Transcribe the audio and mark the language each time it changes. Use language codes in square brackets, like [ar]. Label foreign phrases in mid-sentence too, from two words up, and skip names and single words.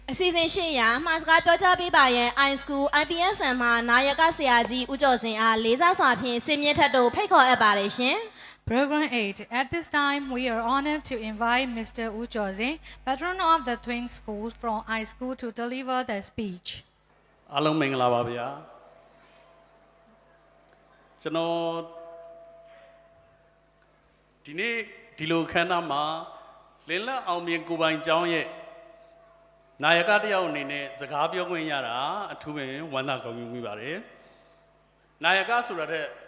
[my] အစီအစဉ်ရှိရာမှာစကားပြောကြားပေးပါရန် iSchool IPSN မှာနာယကဆရာကြီးဦးကျော်စင်အားလေးစားစွာဖြင့်စင်မြင့်ထက်တို့ဖိတ်ခေါ်အပ်ပါတယ်ရှင် [en] Program 8. At this time, we are honored to invite Mr. Wu Jiozing, patron of the Twin Schools from iSchool, to deliver the speech. [my] အားလုံးမင်္ဂလာပါဗျာကျွန်တော်ဒီနေ့ဒီလိုခမ်းနားမှာလင်းလက်အောင်မြင်ကိုပိုင်ကျောင်းရဲ့နာယကတယောက်အနေနဲ့စကားပြောခွင့်ရတာအထူးပင်ဝမ်းသာဂုဏ်ယူမိပါတယ်နာယကဆိုတာတဲ့